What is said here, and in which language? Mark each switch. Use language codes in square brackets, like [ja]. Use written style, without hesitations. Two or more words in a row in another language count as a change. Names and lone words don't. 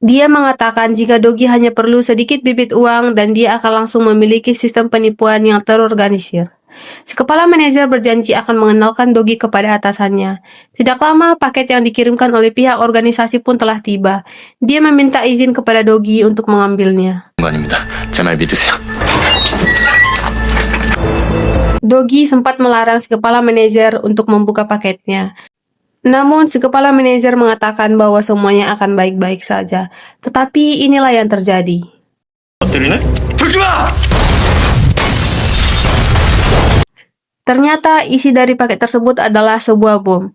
[id] Dia mengatakan jika Dogi hanya perlu sedikit bibit uang dan dia akan langsung memiliki sistem penipuan yang terorganisir. Si kepala manajer berjanji akan mengenalkan Dogi kepada atasannya. Tidak lama, paket yang dikirimkan oleh pihak organisasi pun telah tiba. Dia meminta izin kepada Dogi untuk mengambilnya. [ko] 아닙니다. 제 말 믿으세요. [id] Dogi sempat melarang si kepala manajer untuk membuka paketnya. Namun, si kepala manajer mengatakan bahwa semuanya akan baik-baik saja. Tetapi inilah yang terjadi. Ternyata isi dari paket tersebut adalah sebuah bom.